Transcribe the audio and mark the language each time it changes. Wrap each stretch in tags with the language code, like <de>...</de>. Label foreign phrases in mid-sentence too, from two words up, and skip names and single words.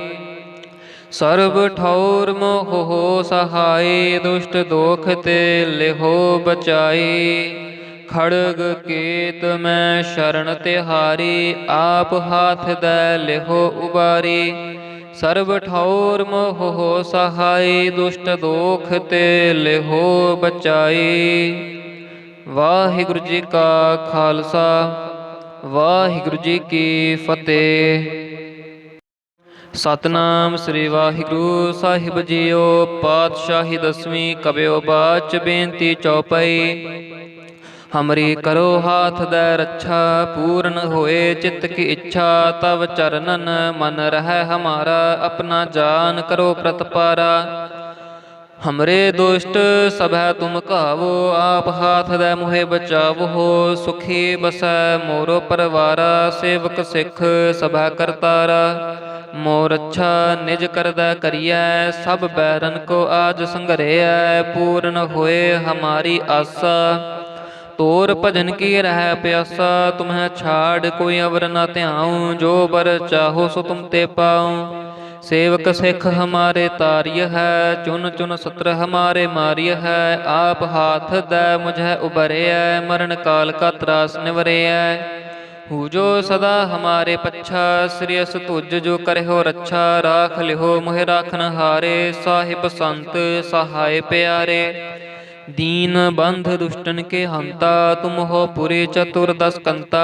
<bra>सर्व ठौर मोह हो सहाय, दुष्ट दोख ते लिहो बचाई। खड़ग केत मैं शरण तिहारी, आप हाथ दै लिहो उबारी। सर्व ठौर मोह हो सहाय, दुष्ट दोख ते लिहो बचाई।</bra> <pa>वाहिगुरु जी का खालसा, वाहिगुरु जी की फतेह। ਸਤਨਾਮ ਸ੍ਰੀ ਵਾਹਿਗੁਰੂ ਸਾਹਿਬ ਜੀਓ। ਪਾਤਸ਼ਾਹੀ ਦਸਵੀਂ ਕਬਿਓ ਬਾਚ ਬੇਨਤੀ ਚੌਪਈ।</pa> <bra>ਹਮਰੀ ਕਰੋ ਹਾਥ ਦੈ ਰੱਛਾ, ਪੂਰਨ ਹੋਏ ਚਿੱਤ ਕੀ ਇੱਛਾ। ਤਵ ਚਰਨਨ ਮਨ ਰਹਿ ਹਮਾਰਾ, ਆਪਣਾ ਜਾਨ ਕਰੋ ਪ੍ਰਤਪਾਰਾ। हमरे दुष्ट सभै तुम कावो, आप हाथ दे मुहे बचावो। सुखी बसै मोरो परवारा, सेवक सिख सभै करतारा। मोर अच्छा निज करदै करियै, सब बैरन को आज संघरियै। पूर्ण होए हमारी आसा, तोर भजन की रह प्यासा। तुम्हें छाड़ कोई अवर न ध्याऊं, जो बर चाहो सो तुम ते पाऊं। सेवक सिख हमारे तारिय है, चुन चुन सत्र हमारे मारिय है। आप हाथ दै मुझे उबरिय, मरण काल का त्रास निवरिय। हु जो सदा हमारे पच्छा, श्रेयस तुज जो करहो रच्छा। राख लिहो मोहि राखन हारे, साहिब संत सहाय प्यारे। दीन बंध दुष्टन के हंता, तुम हो पुरे चतुर्दश कंता।</bra>